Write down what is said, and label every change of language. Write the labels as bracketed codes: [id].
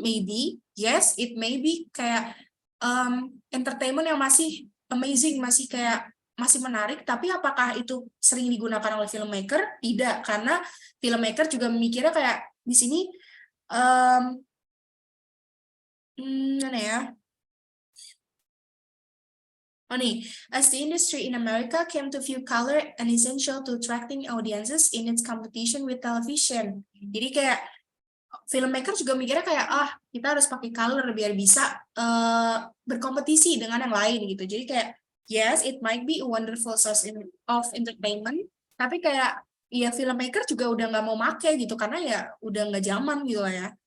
[en] Maybe, yes, it may be [id] kayak entertainment yang masih amazing, masih kayak masih menarik, tapi apakah itu sering digunakan oleh filmmaker? Tidak, karena filmmaker juga memikirnya kayak di sini mana ya? Oh nih, [en] as the industry in America came to view color an essential to attracting audiences in its competition with television. [id] Jadi kayak filmmaker juga mikirnya kayak kita harus pakai color biar bisa berkompetisi dengan yang lain gitu. Jadi kayak [en] yes, it might be a wonderful source of entertainment, [id] tapi kayak ya filmmaker juga udah nggak mau make gitu karena ya udah nggak zaman gitu lah ya.